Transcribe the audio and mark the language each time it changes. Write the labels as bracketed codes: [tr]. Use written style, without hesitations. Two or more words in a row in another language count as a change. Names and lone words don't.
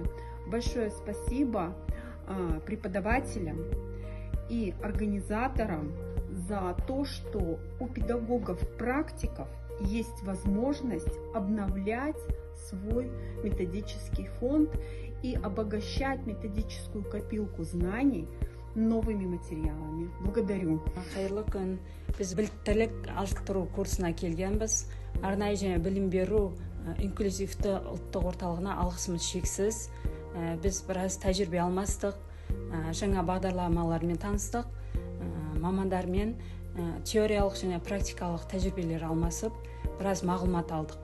[ru] Большое спасибо преподавателям и организаторам за то, что у педагогов-практиков есть возможность обновлять свой методический фонд и обогащать методическую копилку знаний новыми материалами. Благодарю. [kk] Хайырлы күн. Біз біліктілік арттыру курсына келгенбіз. Арнайы және білім беру инклюзивті ұлттық орталығына алғысымыз шексіз. Біз біраз тәжірибе алмастық, жаңа бағдарламалармен таныстық, мамандармен теориялық және практикалық тәжірибелер алмасып, біраз мағлұмат алдық.